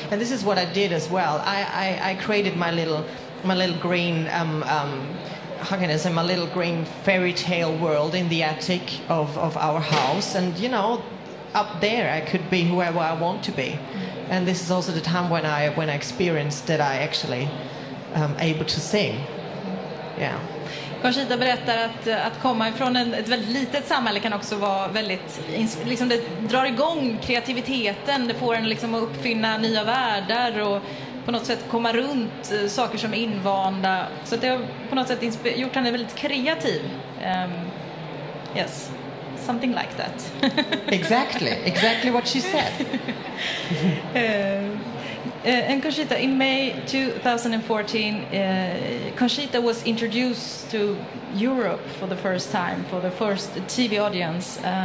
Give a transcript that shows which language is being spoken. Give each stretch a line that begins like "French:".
English: And this is what I did as well. I created my little green, how can I say, my little green fairy tale world in the attic of our house. And, you know, up there I could be whoever I want to be. And this is also the time when I experienced that I actually able to sing. Yeah.
Swedish: Conchita berättar att komma ifrån ett väldigt litet samhälle kan också vara väldigt, liksom det drar igång kreativiteten, det får en liksom att uppfinna nya världar och på något sätt komma runt saker som är invanda. Så det har på något sätt gjort henne väldigt kreativ.
English: Yes, something like that. Exactly what she said. And Conchita, in May 2014, Conchita was introduced to Europe for the first time, for the first TV audience.